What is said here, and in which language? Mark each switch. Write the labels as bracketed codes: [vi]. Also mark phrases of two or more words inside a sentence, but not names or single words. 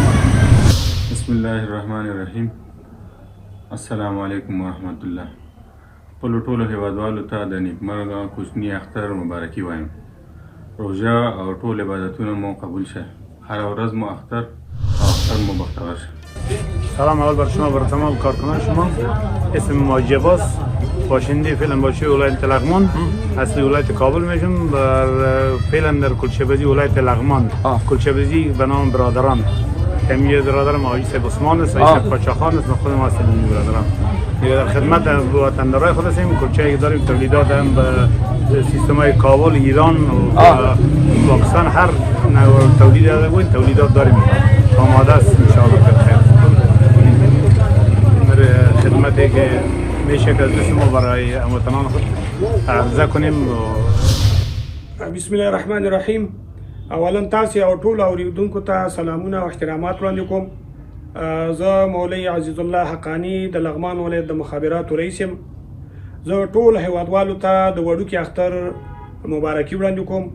[ar] بسم الله الرحمن الرحیم. السلام علیکم ورحمت الله. [ps] خپلو ټولو هیوادوالو ته د نیکمرغه کوچني اختر مبارکي وایم. روژه او ټول عبادتونه مو قبول شه. هر ورځ مو اختر او اختر مو بختور شه. [fa] سلام اول بر شما، بر تمام کارکنان شما. اسم ماجباس، باشنده فعلا باشی ولایت لغمان، اصلی ولایت کابل میشم. بر فعلا در کلچه‌بازی ولایت لغمان، کلچه‌بازی به نام برادران. کمیه برادرم آقای سید عثمان است، آقای سید پاچاخان است، خودم هستم برادرم. در خدمت وطندارای خود هستیم. کلچه‌ای که داریم تولیدات هم به سیستم‌های کابل، ایران و پاکستان هر نوع تولیدات داریم. آماده است [ar] ان شاء الله [fa] بخیر. خدمتی که میشه که از ما برای هموطنان خود عرضه کنیم. [ar] بسم الله الرحمن الرحیم. [ps] اولا تاسې او ټول اوریدونکو ته سلامونه او احترامات وړاندې کوم. زه مولوی عزیز الله حقانی د لغمان ولایت د مخابراتو رئیس یم. زه ټول هیوادوالو ته د وړوکي اختر مبارکي وړاندې کوم.